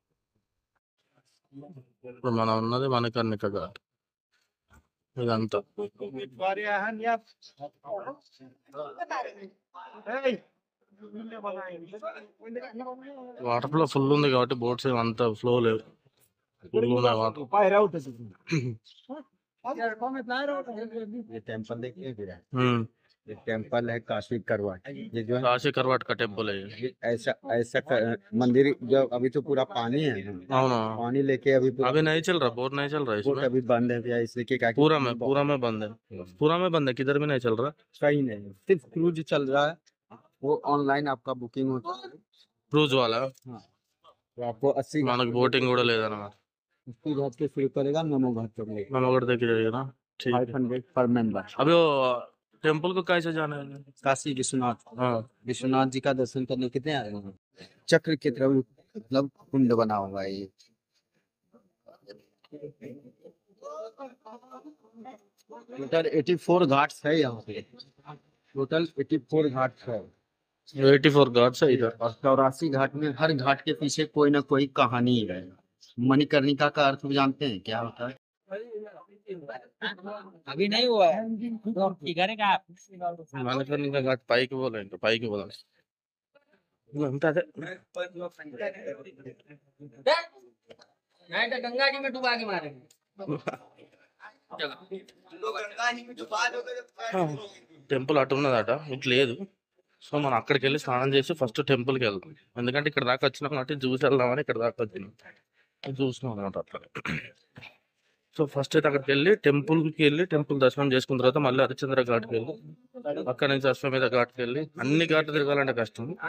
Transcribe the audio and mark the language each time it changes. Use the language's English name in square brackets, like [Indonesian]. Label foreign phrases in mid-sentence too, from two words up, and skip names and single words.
[Telugu] ఇప్పుడు మనం ఉన్నది మణికర్ణిక ఘాట్. ఇదంతా వాటర్ ఫ్లో ఫుల్ ఉంది కాబట్టి బోట్స్ అంత ఫ్లో లేవు, ఫుల్ ఉన్నాయి వాటర్. [Hindi] ये टेम्पल है काशी करवाट। ये जो है काशी करवाट का टेम्पल है। ये ऐसा मंदिर जो अभी तो पूरा पानी है, पानी लेके अभी अभी नहीं चल रहा, बोट नहीं चल रहा बोट इसमें, अभी बंद है भैया, इसलिए क्या पूरा में बंद है, पूरा में बंद है, किधर भी नहीं चल रहा। सही नहीं, सिर्फ क्रूज चल रहा है, वो ऑनलाइन आपका बुकिंग होता है क्रूज वाला। तो आपको 80 [Telugu] మనకు బోటింగ్ కూడా లేదన్నమాట. [Hindi] 80 घाट के शुरू करेगा, नमो घाट तक लेगा, [Telugu] మనం ఒకటి దగ్గర [Hindi] 500 पर मेंबर। अभी वो टेम्पल को कैसे जाना है? काशी विश्वनाथ, हाँ विश्वनाथ जी का दर्शन करने कितने आए हैं? चक्र की तरह मतलब कुंड बना हुआ है ये। टोटल 84 घाट्स है यहाँ पे, टोटल 84 घाट्स है। 84 घाट है इधर। और 84 घाट में हर घाट के पीछे कोई ना कोई कहानी है। मणिकर्णिका का अर्थ भी जानते हैं क्या होता है? अभी नहीं हुआ है तो करेगा आप। [Telugu] మణికర్ణిక ఘాట్ పైకి పోలే ఇంకా పైకి పోదాం అంతే అదే [Hindi] नहीं तो गंगा जी में डुबा के मारेंगे। [Telugu] టెంపుల్ అటు ఉన్నదట ఇటు లేదు. సో మనం అక్కడికి వెళ్ళి స్నానం చేసి ఫస్ట్ టెంపుల్కి వెళ్తాం. ఎందుకంటే ఇక్కడ దాకా వచ్చినాం కాబట్టి చూసి వెళ్దామని ఇక్కడ దాకా వచ్చినాం. చూసినాం అనమాట అట్లా. సో ఫస్ట్ అయితే అక్కడికి వెళ్ళి టెంపుల్ దర్శనం చేసుకున్న తర్వాత మళ్ళీ హరిశ్చంద్ర ఘాట్కి వెళ్ళి అక్కడ నుంచి అశ్వమేధ ఘాట్కి వెళ్ళి అన్ని ఘాట్లు తిరగాలంటే కష్టం.